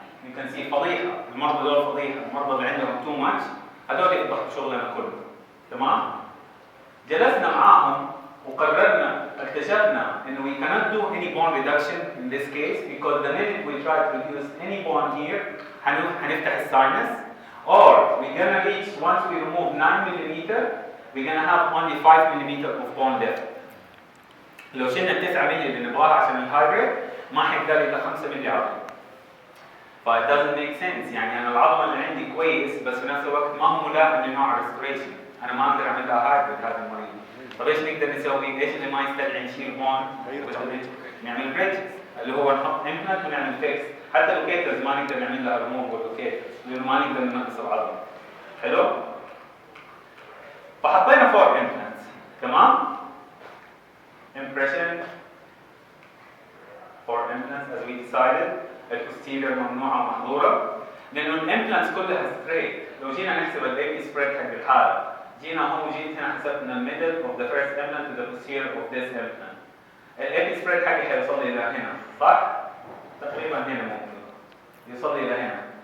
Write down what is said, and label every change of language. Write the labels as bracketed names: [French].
[English] You can see [Arabic] فضيحه، المرضى دول فضيحه، المرضى اللي عندهم [English] too much [Arabic] هذول يفضحوا شغلنا كله. تمام؟ جلسنا معاهم وقررنا اكتشفنا انه [English] we cannot do any bone reduction in this case because the minute we try to reduce any bone here [Arabic] هنفتح الساينس [English] or we're gonna reach once we remove 9 mm we're gonna have only 5 mm of bone left. [Arabic] لو شلنا ال 9 مللي اللي نبغاها عشان الهايبريد ما حيقدر الا 5 مللي عظم. [English] ف it doesn't make sense. [Arabic] يعني انا العظم اللي عندي كويس بس في نفس الوقت ما هو ملائم لنوع الريستوريشن، انا ما اقدر اعمل لها هايبريد هذا المريض. طب ايش نقدر نسوي؟ ايش اللي ما يستدعي نشيل بون؟ نعمل بريدجز اللي هو نحط امبلانت ونعمل فيكس. حتى اللوكيترز ما نقدر نعمل لها ريموف واللوكيترز لانه ما نقدر ننقص العظم. حلو؟ فحطينا 4 امبلانتس. [English] تمام؟ impression 4 implants as we decided. [Arabic] البوستيريور ممنوعه ومحظوره لانه الامبلانتس كلها ستريت. لو جينا نحسب [English] الاي P spread [Arabic] حق الحاله جينا هون وجيت هنا حسبنا [English] الميدل of the first implant to the posterior of this implant. [Arabic] الاي بي سبريد حقي حيوصل لي الى هنا صح؟ تقريبا هنا ممكن يوصل لي الى هنا.